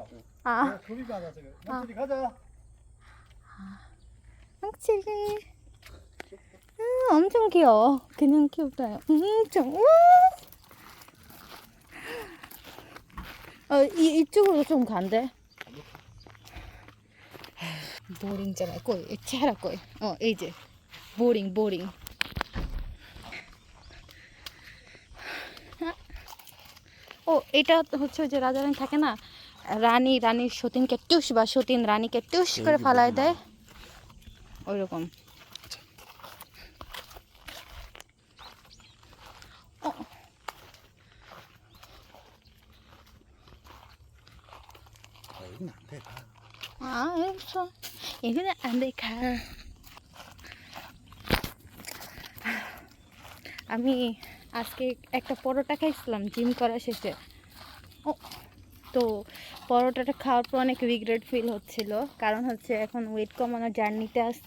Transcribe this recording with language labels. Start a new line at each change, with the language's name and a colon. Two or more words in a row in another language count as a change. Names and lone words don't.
Korean: 아 둘이 가자 지금. 형들이 가자. 망치기. 엄청 귀여워. 그냥 귀엽다요. 엄청. 이쪽으로 좀 간대. বোরিং잖아.
Bangla: কই চেহারা কই? এই যে বোরিং এটা হচ্ছে যে রাজা রানী থাকে না, রানীর সতীনকে টুস বা সতীন রানীকে টুস করে ফালায় দেয়, ওইরকম।
Korean: 여기는 안 돼, 가. 알았어. 이거는 안 돼, 가.
Bangla: আমি আজকে একটা পরোটা খাইছিলাম জিম করা শেষে। তো পরোটাটা খাওয়ার পর অনেক
English: regret feel
Bangla: হচ্ছিল, কারণ হচ্ছে এখন ওয়েট কমানোর জার্নিতে আসি।